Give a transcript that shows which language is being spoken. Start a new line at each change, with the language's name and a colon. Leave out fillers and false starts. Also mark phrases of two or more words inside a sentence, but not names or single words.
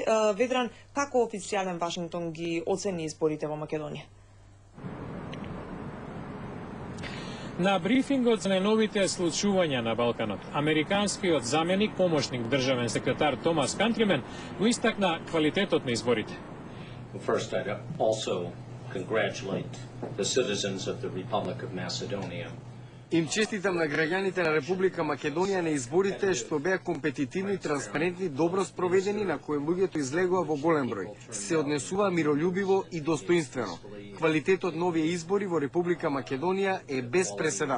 Macedonian: Ведран, како официјален Вашингтон ги оцени изборите во Македонија? На брифингот за најновите случувања на Балканот, американскиот заменик, помошник државен секретар Томас Кантримен го истакна квалитетот на изборите.
English: First, I'd also congratulate the citizens of the Republic of Macedonia.
Macedonian: Им честитам на граѓаните на Република Македонија на изборите што беа компетитивни, транспарентни, добро спроведени, на кои луѓето излегува во голем број. Се однесува миролюбиво и достоинствено. Квалитетот на овие избори во Република Македонија е без преседан.